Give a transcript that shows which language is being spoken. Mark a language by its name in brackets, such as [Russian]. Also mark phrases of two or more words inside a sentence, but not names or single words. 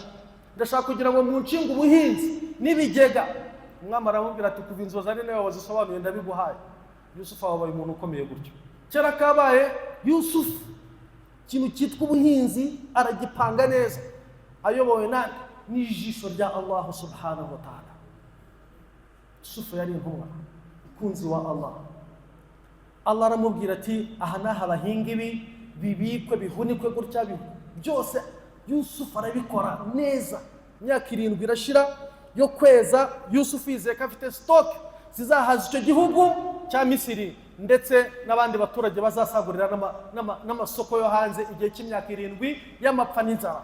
[Kinyarwanda] Ndashaka kugira ngo munshinge ubuhinzi n'ibigega. Umwami aramubwira ati kuva inzozi ari nawe wazisobanuye ndabiguhaye. Yusufu abaye umuntu ukomeye gutyo. Kera kabaye Yusufu ikintu cyitwa ubuhinzi aragipanga neza, ayobowe n'ijisho rya Allah [Arabic] سبحانه وتعالى. [Kinyarwanda] Yusufu yari intumwa, kunzi wa Allah. Allah aramubwira ati aha naha bahinga ibi, bibikwe, bihunikwe gutya, byose Yusufu arabikora neza. Imyaka 7 irashira yo kweza. Yusufu yizeye ko afite stock zizahaza icyo gihugu cya Misiri, ndetse n'abandi baturage bazasagurira n'amasoko yo hanze igihe cy'imyaka 7 y'amapfa n'inzara.